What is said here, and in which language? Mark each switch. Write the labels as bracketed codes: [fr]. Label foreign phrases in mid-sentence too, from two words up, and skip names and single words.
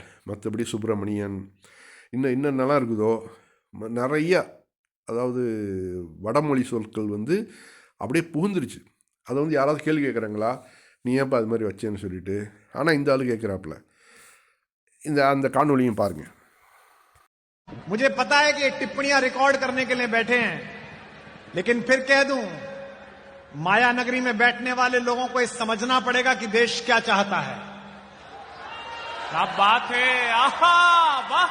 [ta] மற்றபடி சுப்பிரமணியன், இன்னும் நல்லா இருக்குதோ நிறையா, அதாவது வடமொழி சொற்கள் வந்து அப்படியே புகுந்துருச்சு. அதை வந்து யாராவது கேள்வி கேட்குறாங்களா, நீ ஏன்ப்பா அது மாதிரி வச்சேன்னு சொல்லிட்டு? ஆனால் இந்த ஆளு கேட்குறாப்புல. அந்த காணொலியும் பாருங்கள். [hi] मुझे पता है कि टिप्पणियां रिकॉर्ड करने के लिए बैठे हैं, लेकिन फिर कह दूं, माया नगरी में बैठने वाले लोगों को ये समझना पड़ेगा कि देश क्या चाहता है। क्या बात है, आहा वाह।